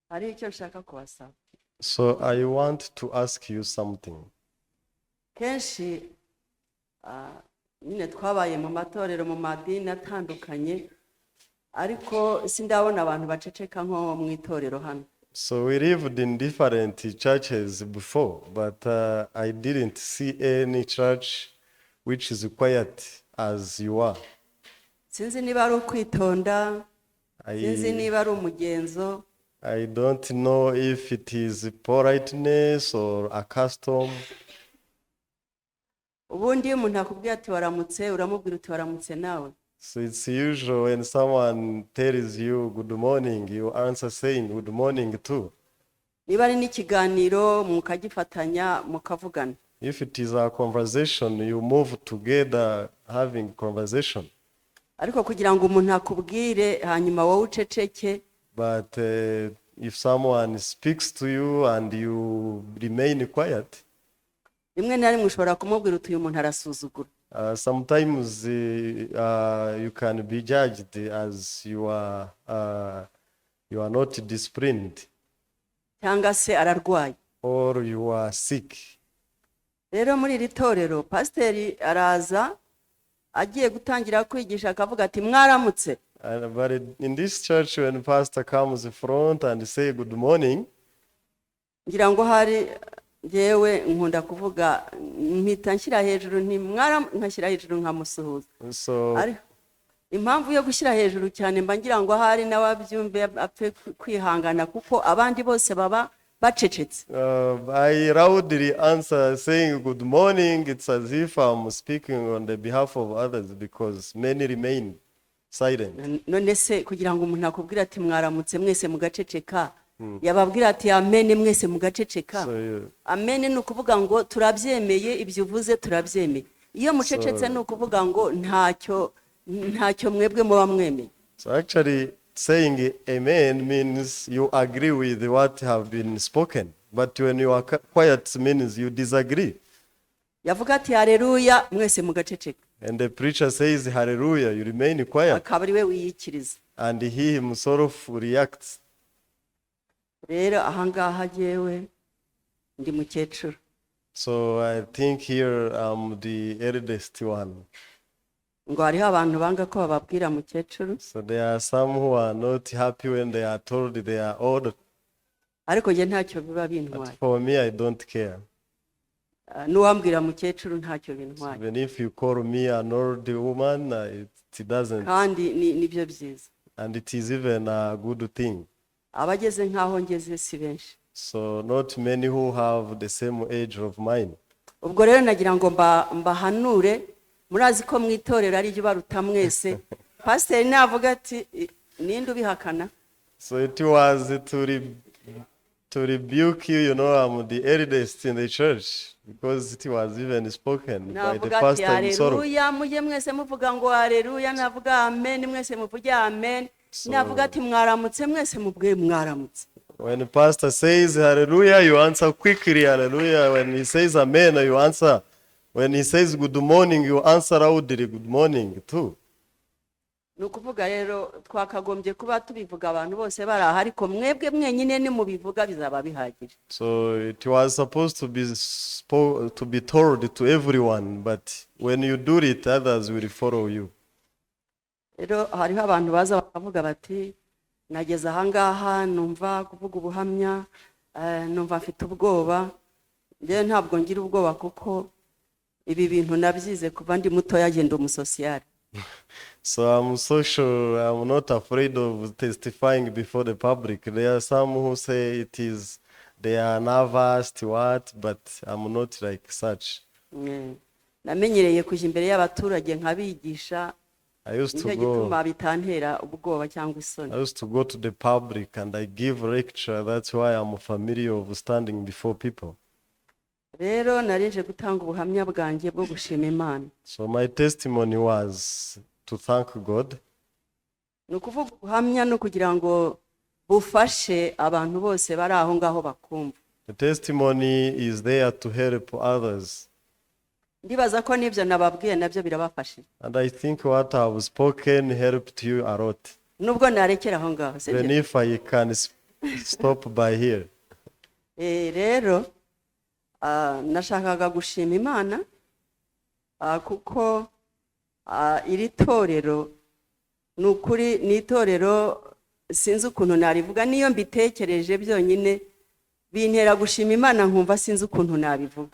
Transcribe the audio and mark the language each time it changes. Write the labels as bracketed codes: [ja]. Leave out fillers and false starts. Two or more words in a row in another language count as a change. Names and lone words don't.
[rw] hari icyo nshaka kubasaba. [en] So I want to ask you something. [rw] Kenshi nyine twabaye mu matorero mu madini atandukanye, ariko sindabona abantu baceceka nko mu itorero hano. [en] So we lived in different churches before, but I didn't see any church which is quiet as you are. [rw] Sinzi niba ari ukwitonda, sinzi niba ari umugenzo. [en] I don't know if it is politeness or a custom. [rw] Ubundi iyo umuntu akubwiye ati waramutse, uramubwira uti waramutse nawe. [en] So it's usual when someone tells you good morning, you answer saying good morning too. [rw] Niba ari n'ikiganiro mukagifatanya mukavugana. [en] If it is a conversation, you move together having conversation. [rw] Ariko kugira ngo umuntu akubwire hanyuma wowe uceceke. [en] But if someone speaks to you and you remain quiet, [rw] rimwe na rimwe ushobora kumubwira uti uyu muntu arasuzugura. [en] Sometimes you can be judged as you are not disciplined. [rw] Cyangwa se ararwaye. [en] Or you are sick. [rw] Rero muri iri torero pasiteri araza agiye gutangira kwigisha akavuga ati mwaramutse. [en] But in this church, when pastor comes in front and say good morning, [rw] ngira ngo hari jewe nkunda kuvuga mpita nshyira hejuru nkashyira hejuru nkamusuhuza. [en] So [rw] impamvu yo gushyira hejuru cyane mba ngira ngo hari n'ababyumve apfe kwihangana kuko abandi bose baba bacecetse. [en] I loudly answer saying good morning. It's as if I'm speaking on the behalf of others because many remain silent. [rw] None se kugira ngo umuntu akubwira ati mwaramutse mwese mugaceceka, yababwira ati amen mwese mugaceceka. Amen ni ukuvuga ngo turabyemeye, ibyo uvuze turabyemeye. Iyo mucecetse ni ukuvuga ngo ntacyo mwebwe muba mwemeye. [en] So actually saying amen means you agree with what have been spoken, but when you are quiet means you disagree. [rw] Yavuga ati haleluya mwese mugaceceka. [en] And the preacher says hallelujah, you remain quiet. [rw] Akaba ari we wiyikiriza. [en] And he himself reacts. [rw] Rero ahangaha jewe ndi mukecuru. [en] So I think here I'm the eldest one. [rw] Ngo hariho abantu banga ko bababwira mukecuru. [en] So there are some who are not happy when they are told they are old. [rw] Ariko je ntacyo biba bintwaye. [en] For me, I don't care. [rw] Nuwambwira mukecuru ntacyo bintwaye. [en] Even if you call me an old woman, it doesn't. [rw] Kandi nibyo byiza. [en] And it is even a good thing. [rw] Abageze nkaho ngeze si benshi. [en] So not many who have the same age of mine. [rw] Ubwo rero nagira ngo mbahanure, murazi ko mwitorera ari ryo baruta mwese. Pastor navuga ati ninde ubihakana? [en] So it was to rebuke you, you know, I'm the eldest in the church because it was even spoken by the pastor himself. [rw] Haleluya, muje mwese muvuga ngo haleluya, navuga amen mwese muvuge amen. Navuga ati mwaramutse mwese mubwe mwaramutse. [en] When the pastor says hallelujah, you answer quickly hallelujah. When he says amen, you answer. When he says good morning, you answer loudly good morning too. [rw] Nukuvuga rero twakagombye kuba tubivuga abantu bose bari aha, ariko mwebwe mwenyine ni mubivuga bizaba bihagije. [en] So it was supposed to be told to everyone, but when you do it, others will follow you. [rw] Rero hariho abantu baza bakavuga bati nageze ahangaha numva kuvuga ubuhamya, numva mfite ubwoba. Nje ntabwo ngira ubwoba kuko ibi bintu nabyize kuva ndi muto yagenda umusocial. [en] So I'm social, I'm not afraid of testifying before the public. There are some who say they are nervous to what, but I'm not like such. [rw] Namenyereye kujya imbere y'abaturage nkabigisha. [en] I used to go to the public and I give lecture. That's why I'm familiar of standing before people. [rw] Rero narinje gutanga ubuhamya bwanjye bwo gushima Imana. [en] So my testimony was to thank God. [rw] Nukuvuga ubuhamya no kugira ngo bufashe abantu bose bari aho ngaho bakumva. [en] The testimony is there to help others. [rw] Ndibaza ko nibyo nababwiye nabyo birabafashije. [en] And I think what I have spoken helped you a lot. [rw] Nubwo narekera aho ngaho. [en] Even if I can stop by here. [rw] Rero nashakaga gushima Imana kuko iri torero ni ukuri ni itorero sinzi ukuntu narivuga niyo mbitekereje byonyine bintera gushima Imana nkumva sinzi ukuntu nabivuga.